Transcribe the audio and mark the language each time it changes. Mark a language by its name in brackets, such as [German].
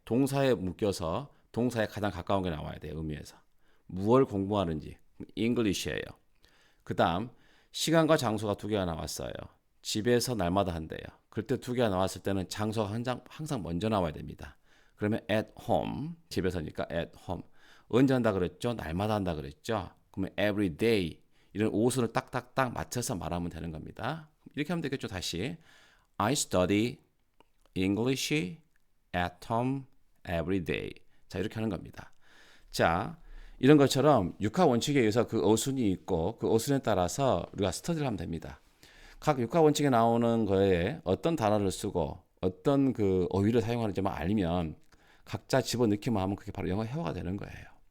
[Korean] 동사에 묶여서 동사에 가장 가까운 게 나와야 돼요. 의미에서. 무엇을 공부하는지. English예요. 그 다음 시간과 장소가 2개가 나왔어요. 집에서 날마다 한대요. 그때 2개가 나왔을 때는 장소가 항상 먼저 나와야 됩니다. 그러면 [English] at home. [Korean] 집에서니까 [English] at home. [Korean] 언제 한다 그랬죠? 날마다 한다 그랬죠? 그러면 [English] every day. [Korean] 이런 오순을 딱딱딱 맞춰서 말하면 되는 겁니다. 이렇게 하면 되겠죠. 다시 [English] I study English at home every day. [Korean] 자, 이렇게 하는 겁니다. 자, 이런 것처럼 육하 원칙에 의해서 그 어순이 있고 그 어순에 따라서 우리가 스터디를 하면 됩니다. 각 육하 원칙에 나오는 거에 어떤 단어를 쓰고 어떤 그 어휘를 사용하는지만 알면 각자 집어넣기만 하면 그게 바로 영어 회화가 되는 거예요.